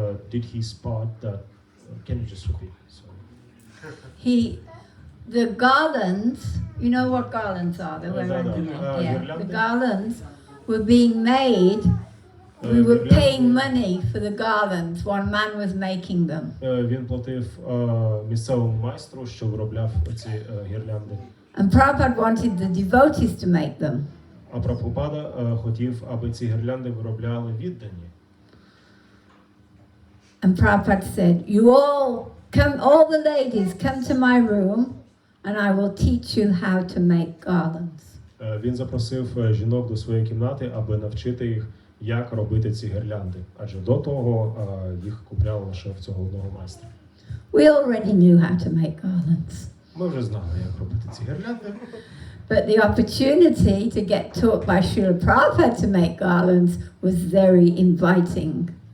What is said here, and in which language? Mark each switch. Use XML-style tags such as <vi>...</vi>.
<en>Did he spot that? Can you just repeat? Sorry. The garlands, you know what garlands are? They were the garlands were being made. We were paying money for the garlands. One man was making them.</en> <uk>Він платив місцевому майстру, що виробляв ці гірлянди.</uk> <en>And Prabhupada wanted the devotees to make them.</en> <uk>А Прабгупада хотів, аби ці гірлянди виробляли віддані.</uk> <en>And Prabhupada said, "You all the ladies, come to my room, and I will teach you how to make garlands."</en> <uk>Він запросив жінок до своєї кімнати, аби навчити їх, як робити ці гірлянди. Адже до того їх купляли лише в цього одного майстра.</uk> <en>We already knew how to make garlands.</en> <uk>Ми вже знали, як робити ці гірлянди.</uk> <en>But the opportunity to get taught by Srila Prabhupada to make garlands was very inviting.</en>